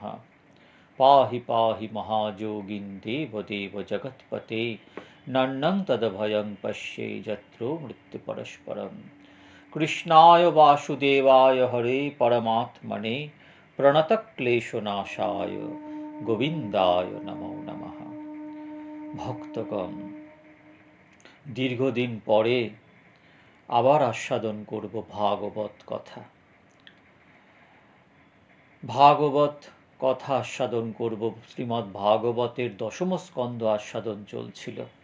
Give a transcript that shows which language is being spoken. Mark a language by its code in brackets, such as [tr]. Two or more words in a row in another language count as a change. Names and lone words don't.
[sa] पाहि पाहि महायोगिन् देवदेव जगत्पते नन्नं तद्भयं पश्ये यत्रो मृत्युपरस्परं। कृष्णाय वासुदेवाय हरे परमात्मने प्रणतक्लेशनाशाय गोविन्दाय नमो नमः। [bn] ভক্তগণ, দীর্ঘদিন পরে আবার আস্বাদন করব ভাগবত কথা। ভাগবত কথা আস্বাদন করব। শ্রীমদ্ ভাগবতের দশম স্কন্ধ আস্বাদন চলছিল।